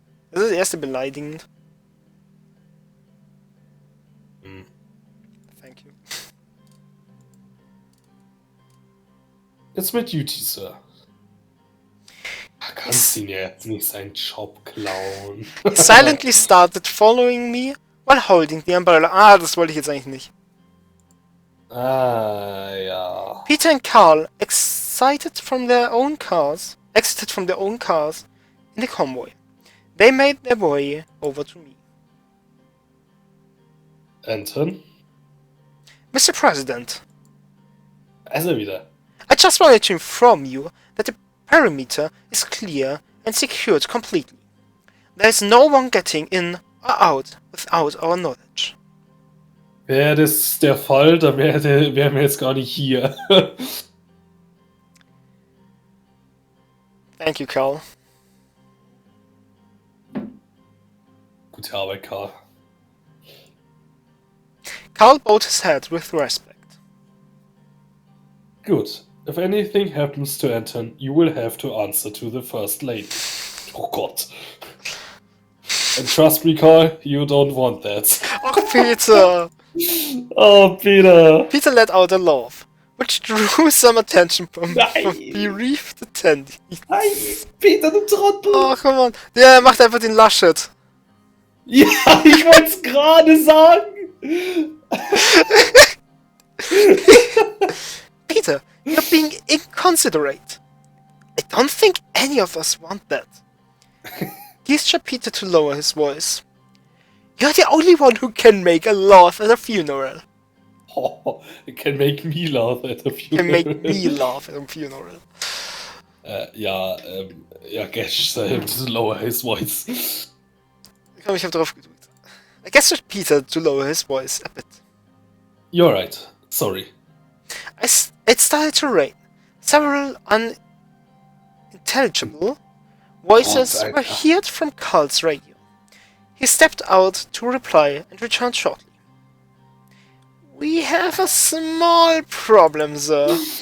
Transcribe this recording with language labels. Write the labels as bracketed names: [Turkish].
[German] Das ist das erste beleidigend. [English] Thank you. It's my duty, Sir. [German] Kannst ihn jetzt nicht seinen Job klauen. [English] He silently started following me while holding the umbrella. [German] Ah, das wollte ich jetzt eigentlich nicht. Ja. [English] Peter and Carl exited from their own cars in the convoy. They made their way over to me. Anton? Mr. President, [German] Also wieder. [English] I just wanted to inform you that the perimeter is clear and secured completely. There is no one getting in or out without our knowledge. [German] Wäre das der Fall, dann wären wir jetzt gar nicht hier. [English] Thank you, Carl. [German] Gute Arbeit, Karl. [English] Carl bowed his head with respect. Good. If anything happens to Anton, you will have to answer to the First Lady. [German] Oh Gott. [English] And trust me, Carl, you don't want that. Oh, Peter! Oh, Peter! Peter let out a laugh, which drew some attention from [German] Nein. [English] bereaved attendees. [German] Nein, Peter, du Trottel! [English] Oh, come on. [German] Der macht einfach den Laschet. Ja, ich wollte es gerade sagen! [English] Peter, you're being inconsiderate. I don't think any of us want that. Gestured Peter to lower his voice. You're the only one who can make a laugh at a funeral. Oh, it can make me laugh at a funeral. Can make me laugh at a funeral. Ja, Gash said him to lower his voice. [German] Ich glaube, ich habe drauf gedrückt. [English] I gestured Peter to lower his voice a bit. You're right. Sorry. It started to rain. Several unintelligible voices were heard from Carl's radio. He stepped out to reply and returned shortly. We have a small problem, sir.